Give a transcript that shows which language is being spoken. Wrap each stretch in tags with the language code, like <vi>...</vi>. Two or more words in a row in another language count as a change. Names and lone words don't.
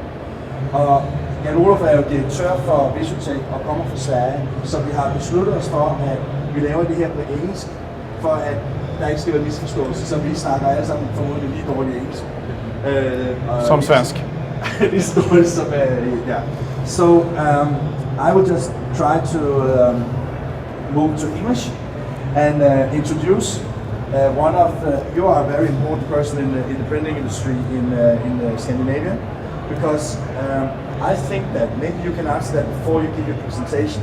<da>Og Jan-Olof er jo direktør for Visutech og kommer fra Sverige, så vi har besluttet os for, at vi laver det her på engelsk, for at der ikke skal være misforståelse, så vi snakker alle sammen formodentlig lige dårligt engelsk. Som svensk. Lige så dårligt som, ja.</da> <en>So, I will just try to move to English and introduce one of you are a very important person in the printing industry in Scandinavia, because I think that maybe you can answer that before you give your presentation.</en>